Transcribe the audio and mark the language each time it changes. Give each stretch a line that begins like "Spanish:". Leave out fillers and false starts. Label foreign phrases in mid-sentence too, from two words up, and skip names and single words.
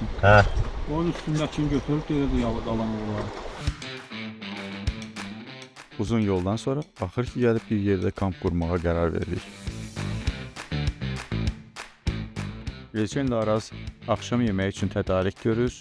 Azerbaijani: He.
Turkish: Onun üstündekini götürüp geri de yalan olur.
Azerbaijani: Uzun yoldan sonra axır ki gəlib bir yerdə kamp qurmağa qərar verdik. Elçin ilə Araz axşam yeməyi üçün tədarük görür.